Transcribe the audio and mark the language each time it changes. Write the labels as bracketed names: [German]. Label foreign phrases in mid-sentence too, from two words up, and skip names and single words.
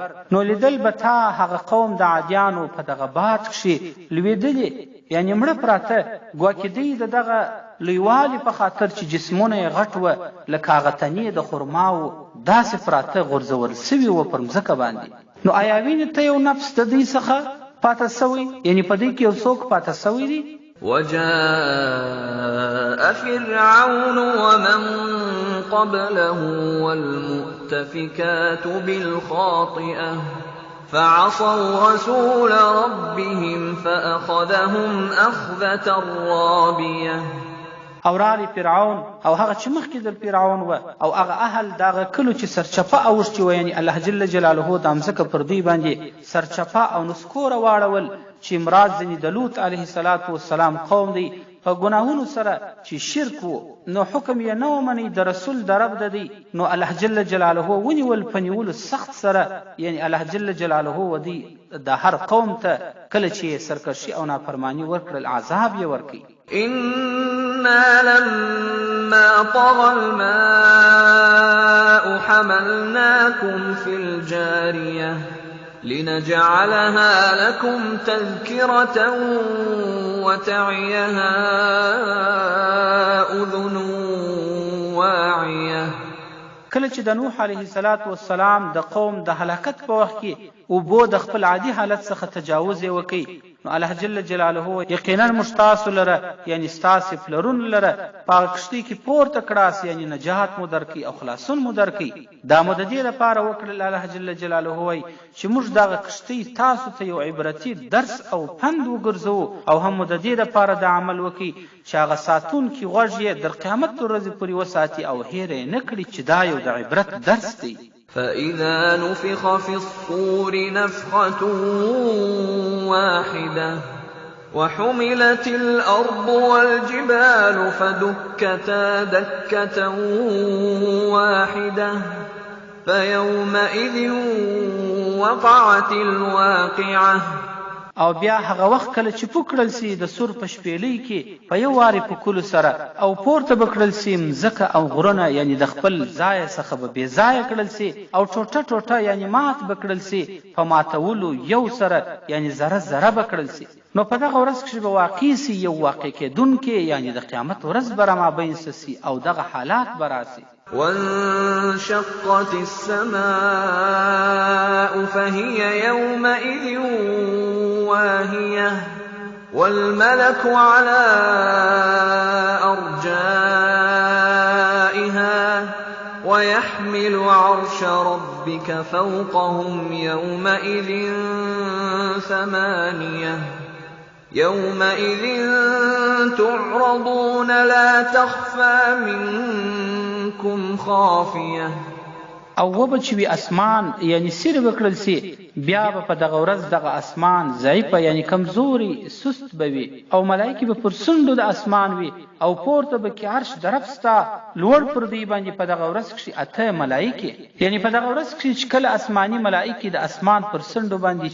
[Pashto] نو لیدل به تا هغه قوم د عادیانو په دغه باد کښې لوېدلې، یعنې مړه پراته، ګواکې دوی د دغه لویوالي په خاطر چې جسمونه یې غټ وه لکه هغه تنې د خرماو داسې پراته غورځول سوي وه پر مځکه باندې. نو آیا وینې ته یو نفس د دوی څخه پاته سوی، یعنې په دوی کې یو څوک پاته سوی دی؟ [Arabic] وجاء فرعون ومن قبله والمؤتفكات بالخاطئة فعصوا رسول ربهم فأخذهم أخذة رابية. [Pashto] او راغی فرعون او هغه چې مخکې د فرعون وه او هغه اهل دغه کلو چې سرچپه اوښتي وه، یعنې الله [Arabic] جل جلاله [Pashto] د مځکه پر دوی باندې سرچپه او نسکوره واړول، چې مراد ځینې د لوط [Arabic] علیه السلام [Pashto] قوم دی په ګناهونو سره چې شرک و. نو حکم یې نه ومني د رسول د رب د دی. نو الله [Arabic] جل جلاله [Pashto] ونیول په نیولو سخت سره، یعنې الله [Arabic] جل جلاله [Pashto] ودی د هر قوم ته کله چې سرکشي او نافرمانی ورکړل عذاب یې ورکړي. [Arabic] إنا لما طغى الماء حملناكم في الجارية لنجعلها لكم تذكرة وتعيها أذن واعية. [Pashto] کله چې د نوح [Arabic] علیه السلام [Pashto] د قوم د هلاکت په وخت کې اوبو د خپل عادي حالت څخه تجاوز یې وکړي، نو الله [Arabic] جل جلاله [Pashto] یقینا موږ تاسو لره یعنې ستاسې پلرونو لره په هغه کښتۍ کې پورته کړاست، یعنې نجات مو درکړي او خلاصون مو درکړي. دا مو د دې لپاره وکړل الله [Arabic] جل جلاله [Pashto] وایي چې موږ دغه کښتۍ تاسو ته یو عبرتي درس او پند وګرځوو، او هم مو د دې لپاره د عمل وکړي چې هغه ساتونکي غوږ یې در قیامت ورځې پورې وساتي او هیر یې نه کړي چې دا یو د عبرت درس دی. [Arabic] فإذا نفخ في الصور نفخة واحدة وحملت الأرض والجبال فدكتا دكة واحدة فيومئذ وقعت الواقعة. [Pashto] او بیا هغه وخت کله چې پوکړل سي د سور په شپېلۍ کې په یو وارې پوکلو سره، او پورته به کړل سي مځکه او غرونه، یعنې د خپل ځایه څخه به بې ځایه کړل سي، او ټوټه ټوټه یعنې مات به کړل سي په ماتولو یو سره، یعنې ذره ذره به کړل سي. نو په دغه ورځ کښې به واقع سي یو واقع کېدونکې، یعنې د قیامت ورځ به رامابین سي او دغه حالات به راسي. [Arabic] وانشقت السماء فهي يومئذ واهية والملك على أرجائها ويحمل عرش ربك فوقهم يومئذ ثمانية يومئذ تعرضون لا تخفى منكم خافية. [Pashto] او وبه چې وي اسمان یعنی سیر وکړل سي بیا به په دغه ورځ دغه اسمان ضعیفه یعنی کمزوري سست به وي او ملایکې به پر څنډو د اسمان وي او پورته به کې عرش درف ستا لوړ پر دوی باندې په دغه ورځ کښې 8 ملایکې یعنی په دغه ورځ کښې چې کله اسماني ملایکې د اسمان پر څنډو باندې